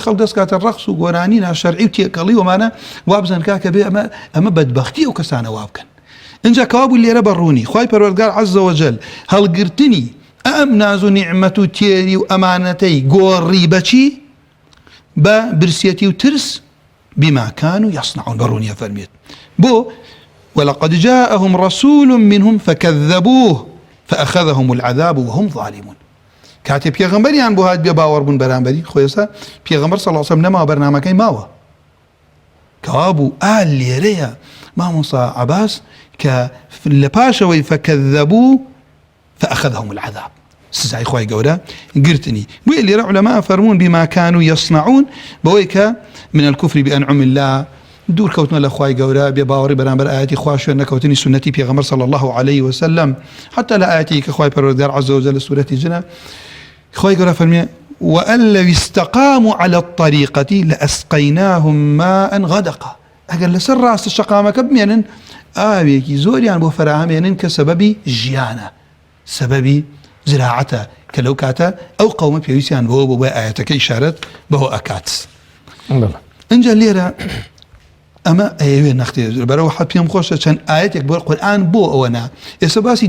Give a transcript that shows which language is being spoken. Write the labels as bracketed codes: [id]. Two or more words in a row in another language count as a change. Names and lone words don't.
[ckb] خەڵک دەست کاتە ڕەقس و گۆرانی ناشەرعی و تێکەڵی ومانە وا بزانن کاکە بێ ئەمە بەدبەختی ئەو کەسانە وا بکەن اینجا کەوا بوو لێرە بەڕوونی خوای پەروەردگار [ar] عەزە وەجەل [ckb] هەڵگرتنی ئەم ناز و نیعمەت و تێری و ئەمانەتەی گۆڕی بەچی بە برسێتی و ترس [ar] بما كانوا يصنعون [ckb] بەڕوونیە فەرمێت بۆ [ar] ولقد جاءهم رسول منهم فكذبوه فأخذهم العذاب وهم ظالمون. [ckb] كاتب پیغمبریان بۆ هات بێ باوەڕ بوون بەرامبەری خۆیسا پێغەمبەر [ar] صلی الله علیه وسلم [ckb] نەماوە بەرنامەکەی ماوە کەوا بوو لێرەیە مامۆستا عەباس کە لە پاشەوەی [ar] فەکەذەبوو فأخذهم العذاب [ckb] سزای خوای گەورە گرتنی بۆیە لێرە عولەما فەرموون [ar] بما كانوا يصنعون [ckb] بەوەی کە [ar] من الكفر بأنعم الله [ckb] دوور کەوتنە لە خوای گەورە بێ باوەڕی بەرامبەر ئاەتی خوا شوێن نەکەوتنی سنەتی پێغەمبەر [ar] صلی الله عليه وسلم [ckb] حتى لە ئاەتی کە خوای پەروەردگار [ar] عەزە وجەل [ckb] لە سورەتی جنە خوای گەورە فەرمێ [ar] وأن لو استقاموا على الطريقة لأسقيناهم ماء غدقا [ckb] ئەگەر لەسەر ڕاستە شەقامەکە بمێنن ئاوێکی زۆریان بۆ فراهەمێنن کە سەبەبی ژیانە سەبەبی زراعەتە کە لەو کاتە ئەو قەومە پێویستیان بۆ ئاەتەکە ئیشارەت بەهۆ ئەکات ئەنجا لێرە ئەمە ئەوێ نەختێ بەرەوە حەت پێم خۆشە چەند ئاەتێک بۆ قورئان بۆ ئەوە نا ئێستا باسی